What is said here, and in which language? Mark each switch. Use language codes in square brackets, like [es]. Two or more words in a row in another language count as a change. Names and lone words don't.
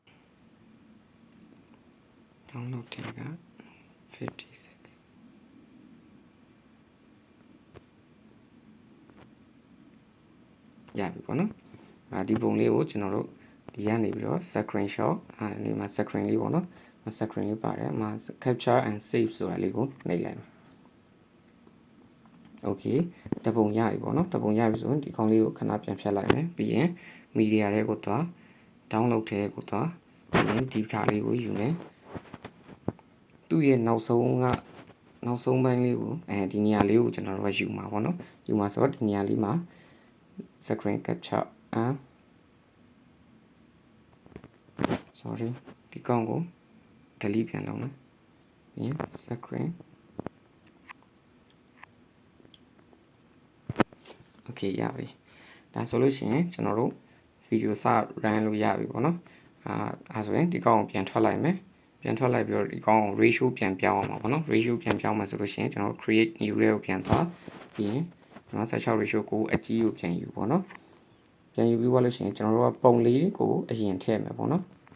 [my] download တဲ့က50 second ရပြီပေါ့နော်ဒီပုံလေးကိုကျွန်တော်တို့ဒီကနေပြီးတော့ screenshot ဒီမှာ screen လေးပေါ့နော် screen လေးပါတယ်မှာ [en] capture and save [my] ဆိုတာလေးကိုနှိပ်လိုက်မယ် okay တပုံရပြီပေါ့နော်တပုံရပြီဆိုရင်ဒီကောင်လေးကိုခဏပြန်ဖြတ်လိုက်မယ်ပြီးရင် media တွေကိုသွား download ထဲကိုသွားပြီးရင်ဒီဖာလေးကိုယူမယ်သူ့ရဲ့နောက်ဆုံးပိုင်းလေးကိုဒီနေရာလေးကိုကျွန်တော်တို့ယူမှာပေါ့နော်ယူမှာဆိုတော့ဒီနေရာလေးမှာ [en] screen capture [my] sorry ဒီကောင်ကို delete ပြန်လုပ်မယ်ပြီးရင် screen okay ရပြီဒါဆိုလို့ရှိရင်ကျွန်တော်တို့ဗီဒီယိုစ run လို့ရပြီပေါ့နော်အဲဆိုရင်ဒီကောင်ကိုပြန်ထွက်လိုက်မယ်ပြန်ထွက်လိုက်ပြီးတော့ဒီကောင်ကို ratio ပြန်ပြောင်းအောင်ပါပေါ့နော် ratio ပြန်ပြောင်းမှဆိုလို့ရှိရင်ကျွန်တော် [en] create new [my] လေးကိုပြန်သွားပြီးရင်ဒီမှာ16 ratio ကိုအကြီးကိုပြန်ယူပေါ့နော်ပြန်ယူပြီးသွားလို့ရှိရင်ကျွန်တော်တို့ကပုံလေးကိုအရင်ထည့်မယ်ပေါ့နော်